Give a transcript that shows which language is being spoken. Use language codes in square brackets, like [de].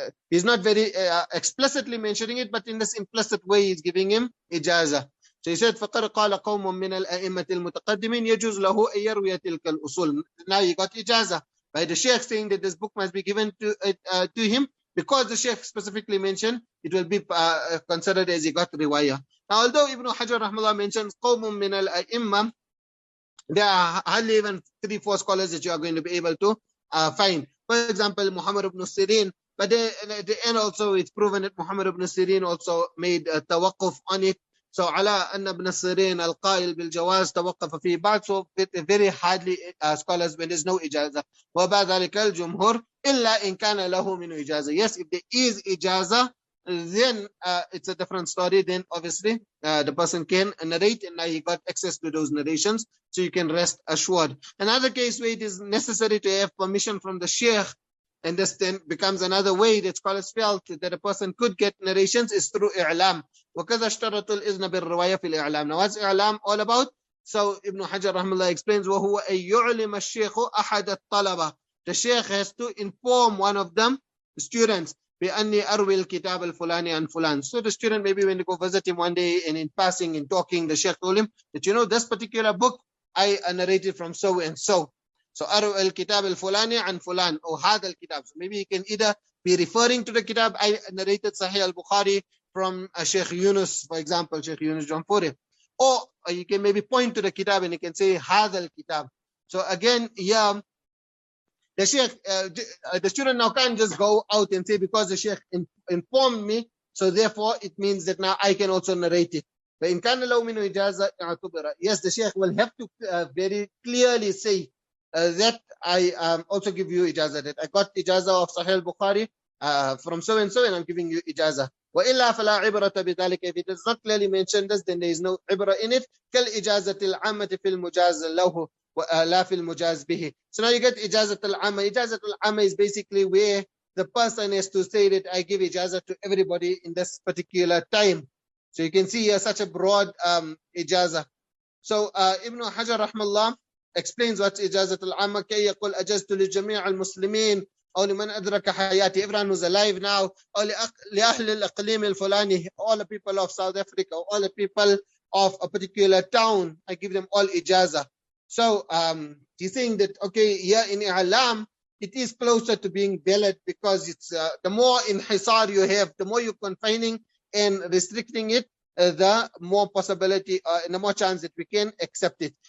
[en] He's not very explicitly mentioning it, but in this implicit way he's giving him Ijāzah. So he said, [ar] فَقَدْ قَالَ قَوْمٌ مِّنَ الْأَئِمَّةِ الْمُتَقَدِّمِينَ يَجُوزُ لَهُ أَن يَرْوِيَ تِلْكَ الْأُصُولِ. [en] Now he got Ijāzah by the sheikh saying that this book must be given to him, because the sheikh specifically mentioned, it will be considered as he got riwayah. Now although Ibn Hajar rahmallah mentions [ar] قَوْمٌ مِّنَ الْأَئِمَّةِ, [en] there are hardly even 3-4 scholars that you are going to be able to find. For example, Muhammad ibn Sirin, but at the end also it's proven that Muhammad ibn Sirin also made a tawaqquf on it. [ar] So ala anna ibn Sirin al-qail bil-jawaz tawaqqafa fi ba'd. [en] So very hardly scholars when there's no Ijāzah. [ar] Wa ba'dhalika al-jumhur illa in kana lahu min Ijāzah. [en] Yes, if there is Ijāzah, then it's a different story. Then obviously the person can narrate, and now he got access to those narrations, so you can rest assured. Another case where it is necessary to have permission from the sheikh, and this then becomes another way that scholars felt that a person could get narrations, is through i'lam. [ar] وَكَذَا اشْتَرَطُ الْإِذْنَ بِالرِّوَايَةِ فِي الْإِعْلَامِ. [en] Now what's i'lam all about? So Ibn Hajar rahmallah explains, [ar] وَهُوَ أَن يُعْلِمَ الشَّيْخُ أَحَدَ الطَّلَبَةِ. [en] The sheikh has to inform one of them, the students, [ar] بِأَنِّي أَرْوِي الْكِتَابَ الْفُلَانِ عَنْ فُلَانِ. [en] So the student, maybe when they go visit him one day, and in passing, in talking, the sheikh told him that, this particular book, I narrated from so and so. So [ar] أَرْوِي الْكِتَابَ الْفُلَانِ عَنْ فُلَانِ, [en] or [ar] هَذَا الْكِتَابِ. [en] So maybe he can either be referring to the kitab. I narrated Sahih al-Bukhari from Sheikh Yunus, for example, Sheikh Yunus Jampuri. Or you can maybe point to the kitab and you can say, [ar] Hadha al-kitab. [en] So again, yeah, the Sheikh, the student now can't just go out and say, because the Sheikh informed me, so therefore it means that now I can also narrate it. But [ar] in kana law minu ijazah i'tubira. [en] Yes, the Sheikh will have to very clearly say that I also give you ijazah, that I got ijazah of Sahih al-Bukhari from so and so, and I'm giving you ijazah. [ar] وإلا فلا عبرة بذلك. [en] If it does not clearly mention this, then there is no ibra in it. [ar] كالإجازة العامة في المجاز له لا في المجاز به. [en] So now you get ijazat al-amma. Ijazat al-amma is basically where the person has to say that I give ijazah to everybody in this particular time. So you can see here such a broad ijazah. So Ibn Hajar rahmallah explains what ijazat al-amma. [ar] كي يقول أجزت لجميع المسلمين أو لمن أدرك حياتي. [en] Everyone who's alive now. [ar] أو لأهل الإقليم الفلاني. [en] All the people of South Africa. All the people of a particular town. I give them all ijazah. So he's saying that, okay, here in I'lam, it is closer to being valid because it's the more inhisar you have, the more you're confining and restricting it, the more possibility and the more chance that we can accept it.